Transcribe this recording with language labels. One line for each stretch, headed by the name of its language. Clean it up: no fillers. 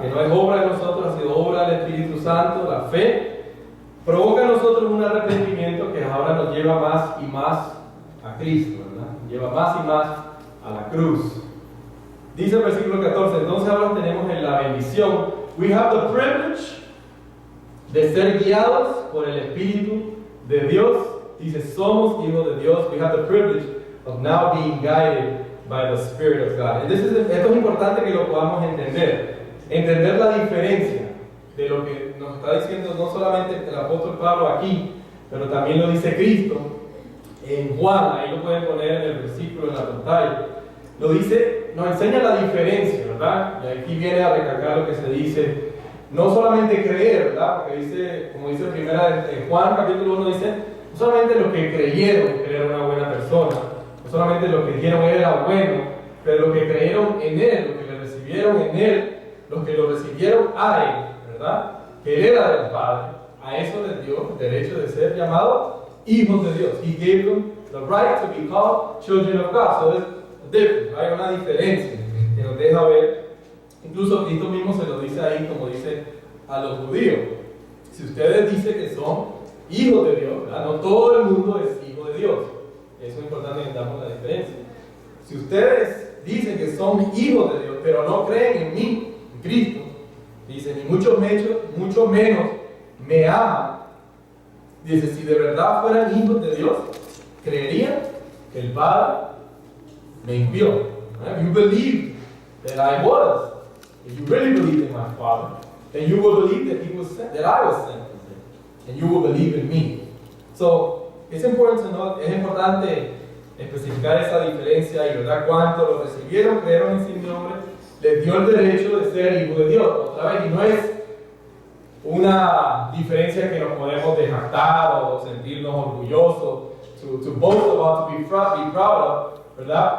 Spanish: Que no es obra de nosotros, ha sido obra del Espíritu Santo, la fe, provoca en nosotros un arrepentimiento que ahora nos lleva más y más a Cristo, ¿verdad? Lleva más y más a la cruz. Dice el versículo 14, entonces ahora tenemos en la bendición,
English: we have the privilege
Spanish: de ser guiados por el Espíritu de Dios. Dice, somos hijos de Dios.
English: We have the privilege of now being guided by the Spirit of God.
Spanish: Esto es importante que lo podamos entender la diferencia de lo que nos está diciendo no solamente el apóstol Pablo aquí, pero también lo dice Cristo en Juan. Ahí lo pueden poner en el versículo en la pantalla. Lo dice, nos enseña la diferencia, ¿verdad? Y aquí viene a recalcar lo que se dice, no solamente creer, ¿verdad? Porque dice, como dice primera en Juan capítulo 1, dice, no solamente los que creyeron que era una buena persona, no solamente los que dijeron que era bueno, pero los que creyeron en Él, los que le recibieron en Él, los que lo recibieron a Él, ¿verdad? Que Él era del Padre, a eso les dio el derecho de ser llamados hijos de Dios.
English: He gave them the right to be called children of God. So there's a difference,
Spanish: hay una diferencia que nos deja ver. Incluso Cristo mismo se lo dice ahí, como dice a los judíos. Si ustedes dicen que son hijos de Dios, ¿verdad? No todo el mundo es hijo de Dios. Eso es importante que entendamos la diferencia. si ustedes dicen que son hijos de Dios, pero no creen en mí, en Cristo, dice, ni mucho menos me aman, dice, si de verdad fueran hijos de Dios, creerían que el Padre me envió.
English: If you believe that I was, if you really believe in my Father, then you will believe that He was sent, that I was sent from Him, and you will believe in me.
Spanish: So, es importante especificar esa diferencia y verdad cuánto lo recibieron, creyeron en su nombre, les dio el derecho de ser hijo de Dios. Otra vez, y no es una diferencia que nos podemos jactar o sentirnos orgullosos,
English: to boast about, to be proud of,
Spanish: ¿verdad?